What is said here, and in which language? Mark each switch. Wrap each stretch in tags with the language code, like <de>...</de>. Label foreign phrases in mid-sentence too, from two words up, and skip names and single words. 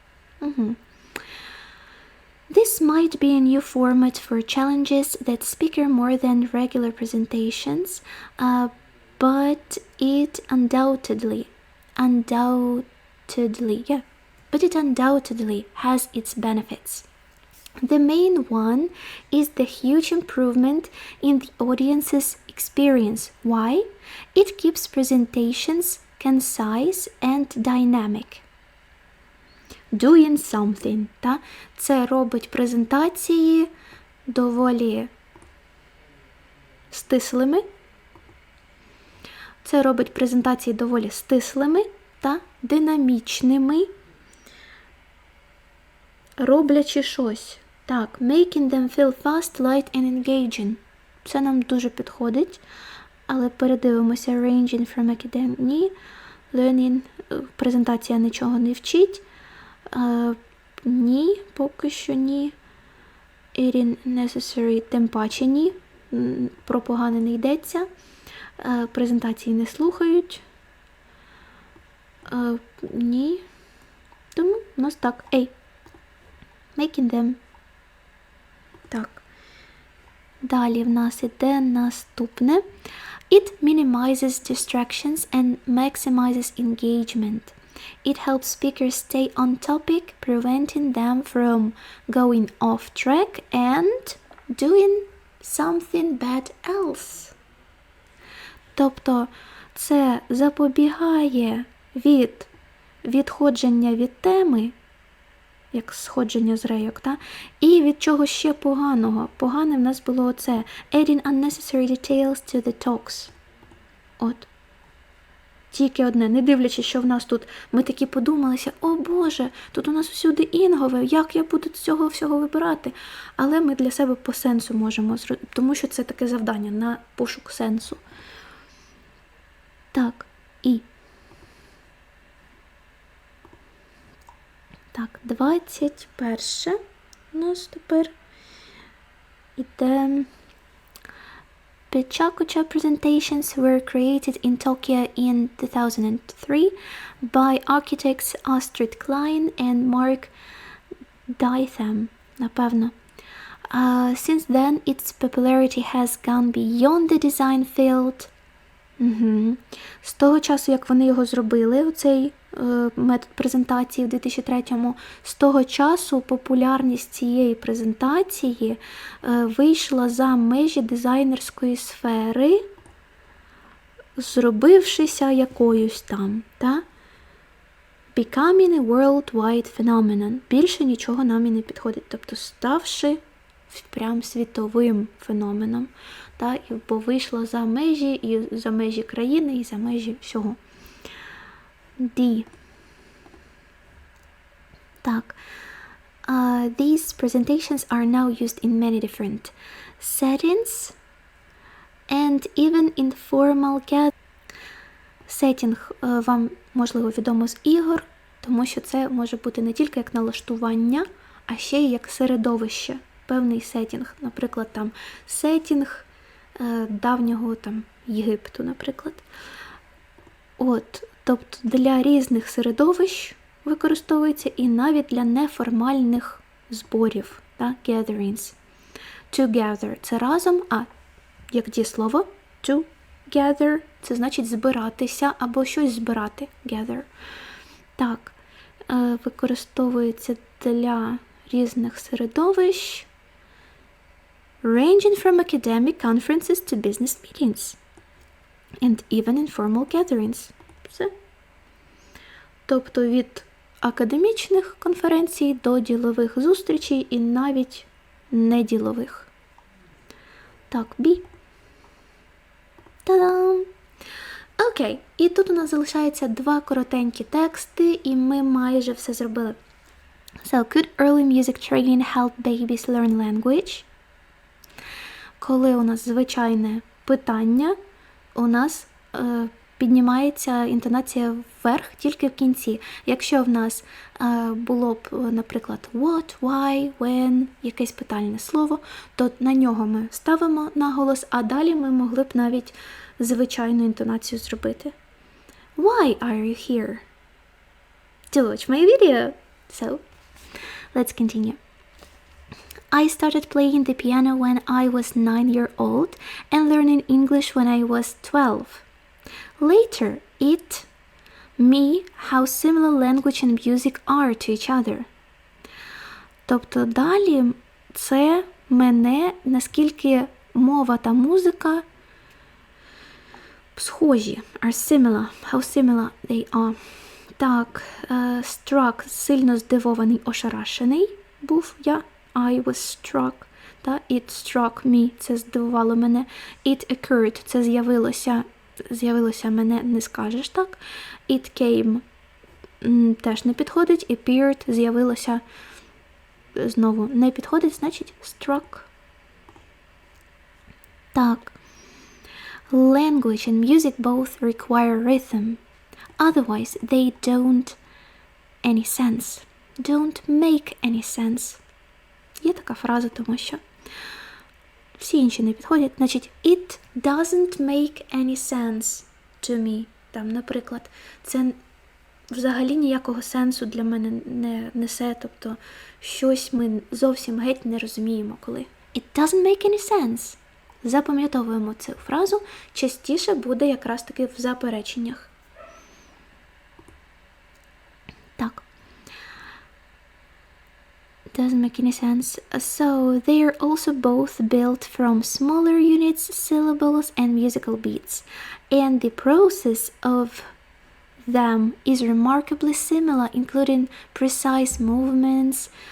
<en>This might be a new format for challenges that speaker more than regular presentations, but it undoubtedly has its benefits. The main one is the huge improvement in the audience's experience. Why? It keeps presentations concise and dynamic. Doing something.</en> <uk>Це робить презентації доволі стислими. Це робить презентації доволі стислими та динамічними, роблячи щось. Так,</uk> <en>making them feel fast, light and engaging.</en> <uk>Це нам дуже підходить, але передивимося</uk> <en>ranging from academic.</en> <uk>Ні, learning, презентація нічого не вчить. Ні, поки що ні.</uk> <en>It necessary,</en> <uk>тим паче ні. Про погане не йдеться. Презентації не слухають. Ні. Тому у нас так.</uk> <en>Making them.</en> <uk>Так. Далі в нас іде наступне.</uk> <en>It minimizes distractions and maximizes engagement. It helps speakers stay on topic, preventing them from going off track and doing something bad else.</en> <uk>Тобто це запобігає від відходження від теми, як сходження з рейок, та? І від чого ще поганого. Погане в нас було оце.</uk> <en>Adding unnecessary details to the talks.</en> <uk>От. Тільки одне, не дивлячись, що в нас тут, ми такі подумалися, о Боже, тут у нас всюди інгове, як я буду з цього всього вибирати? Але ми для себе по сенсу можемо зробити, тому що це таке завдання на пошук сенсу. Так, і. Так, 21 у нас тепер іде.</uk> <en>Pechakucha presentations were created in Tokyo in 2003 by architects Astrid Klein and Mark Ditham, напевно. Since then, its popularity has gone beyond the design field.</en> <uk>З того часу, як вони його зробили, оцей метод презентації в 2003-му, з того часу популярність цієї презентації вийшла за межі дизайнерської сфери, зробившися якоюсь там, та?</uk> <en>Becoming a worldwide phenomenon.</en> <uk>Більше нічого нам і не підходить. Тобто, ставши прям світовим феноменом. Та? Бо вийшло за межі країни, і за межі всього. D. Так.</uk> <en>These presentations are now used in many different settings and even informal gatherings.</en> <uk>Сеттінг вам, можливо, відомо з ігор, тому що це може бути не тільки як налаштування, а ще й як середовище, певний сеттінг. Наприклад, там сеттінг давнього там Єгипту, наприклад. От, тобто для різних середовищ використовується і навіть для неформальних зборів, та,</uk> <en>gatherings. Together –</en> <uk>це разом, а як дієслово</uk> <en>to gather –</en> <uk>це значить збиратися або щось збирати. Gather. Так, використовується для різних середовищ.</uk> <en>Ranging from academic conferences to business meetings. And even informal gatherings.</en> <uk>Все. Тобто від академічних конференцій до ділових зустрічей і навіть неділових. Так, B. Та-дам! Окей, і тут у нас залишається 2 коротенькі тексти, і ми майже все зробили.</uk> <en>So, could early music training help babies learn language?</en> <uk>Коли у нас звичайне питання, у нас піднімається інтонація вверх тільки в кінці. Якщо в нас було б, наприклад,</uk> <en>what, why, when,</en> <uk>якесь питальне слово, то на нього ми ставимо наголос, а далі ми могли б навіть звичайну інтонацію зробити.</uk> <en>Why are you here? To watch my video. So, let's continue. I started playing the piano when I was 9-year-old and learning English when I was 12. Later, it me how similar language and music are to each other.</en> <uk>Тобто далі це мене, наскільки мова та музика схожі,</uk> <en>are similar, how similar they are.</en> <uk>Так, struck, сильно здивований, ошарашений був я.</uk> <en>I was struck. Та, it struck me,</en> <uk>це здивувало мене.</uk> <en>It occurred,</en> <uk>це з'явилося з'явилося мене не скажеш так.</uk> <en>It came</en> <uk>теж не підходить. Appeared з'явилося знову не підходить, значить struck. Так.</uk> <en>Language and music both require rhythm. Otherwise, they don't any sense. Don't make any sense.</en> <uk>Є така фраза, тому що всі інші не підходять. Значить,</uk> <en>it doesn't make any sense to me.</en> <uk>Там, наприклад, це взагалі ніякого сенсу для мене не несе. Тобто, щось ми зовсім геть не розуміємо, коли.</uk> <en>It doesn't make any sense.</en> <uk>Запам'ятовуємо цю фразу. Частіше буде якраз таки в запереченнях. Так.</uk> <en>Doesn't make any sense. So they are also both built from smaller units, syllables, and musical beats. And the process of them is remarkably similar, including precise movements.</en>